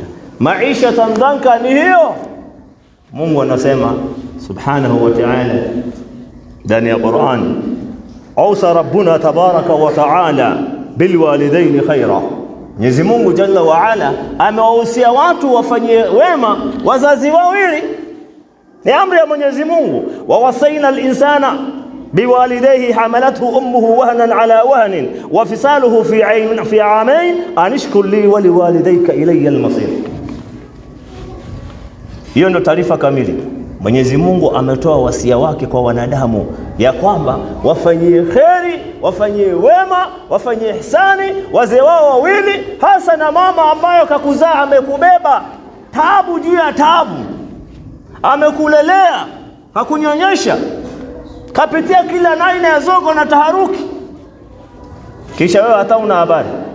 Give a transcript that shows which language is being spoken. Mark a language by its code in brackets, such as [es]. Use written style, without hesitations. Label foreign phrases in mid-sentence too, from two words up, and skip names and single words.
[sw] Maisha tandanka ni hiyo. Mungu anasema [ar] سبحانه وتعالى [sw] ndani ya Qur'an, [ar] أوصى ربنا تبارك وتعالى بالوالدين خيرا. [sw] Mwenyezi Mungu [ar] جل وعلا [sw] amewahusia watu wafanye wema wazazi wawili, ni amri ya Mwenyezi Mungu. [ar] ووصينا الإنسان بوالديه حملته أمه وهنا على وهن وفصاله في عامين أن اشكر لي ولوالديك إلي المصير. [sw] Hiyo ndio taarifa kamili. Mwenyezi Mungu ametoa wasia wake kwa wanadamu ya kwamba wafanyie kheri, wafanyie wema, wafanyie ihsani wazee wao wawili, hasa na mama ambayo kakuzaa, amekubeba taabu juu ya taabu, amekulelea, hakunyonyesha, kapitia kila aina ya zogo na taharuki, kisha wewe hata una habari.